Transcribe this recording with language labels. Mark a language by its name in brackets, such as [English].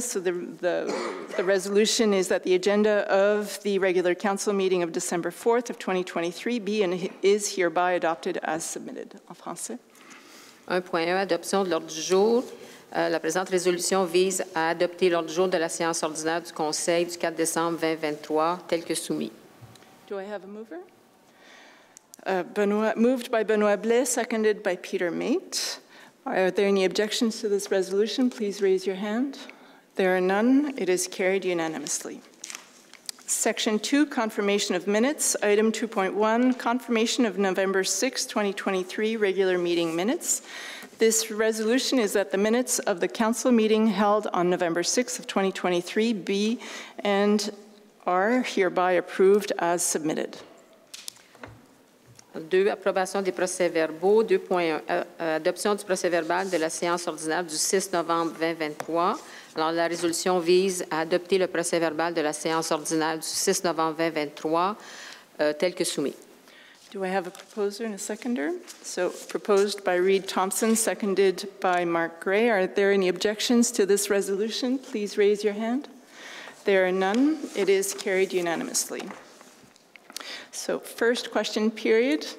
[English] So the resolution is that the agenda of the regular council meeting of December 4th of 2023 be and is hereby adopted as submitted. [French] En français. 1.1, adoption de l'ordre du jour. La présente résolution vise à adopter l'ordre du jour de la séance ordinaire du Conseil du 4 décembre 2023, tel que soumis. [English] Do I have a mover? Moved by Benoit Blais, seconded by Peter Mate. Are there any objections to this resolution? Please raise your hand. There are none. It is carried unanimously. Section 2, confirmation of minutes. Item 2.1, confirmation of November 6, 2023 regular meeting minutes. This resolution is that the minutes of the council meeting held on November 6 of 2023 be and are hereby approved as submitted. [French] 2, approbation des procès-verbaux. 2.1, adoption du procès-verbal de la séance ordinaire du 6 novembre 2023. Alors, la résolution vise à adopter le procès-verbal de la séance ordinaire du 6 novembre 2023, tel que soumis. [English] Do I have a proposer and a seconder? So, proposed by Reed Thompson, seconded by Mark Gray. Are there any objections to this resolution? Please raise your hand. There are none. It is carried unanimously. So, first question period.